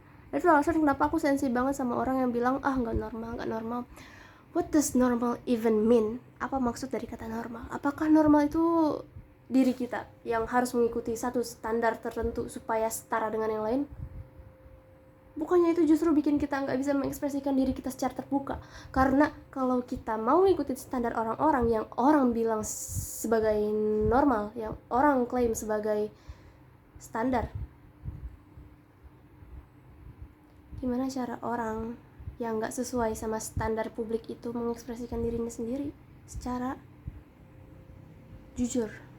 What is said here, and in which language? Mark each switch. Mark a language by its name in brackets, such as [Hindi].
[Indonesian] Itu alasan kenapa aku sensi banget sama orang yang bilang nggak normal. [English] What does normal even mean? [Indonesian] Apa maksud dari kata normal? Apakah normal itu diri kita yang harus mengikuti satu standar tertentu supaya setara dengan yang lain? Bukannya itu justru bikin kita nggak bisa mengekspresikan diri kita secara terbuka. Karena kalau kita mau ngikutin standar orang-orang yang orang bilang sebagai normal, yang orang klaim sebagai standar, gimana cara orang yang nggak sesuai sama standar publik itu mengekspresikan dirinya sendiri secara jujur?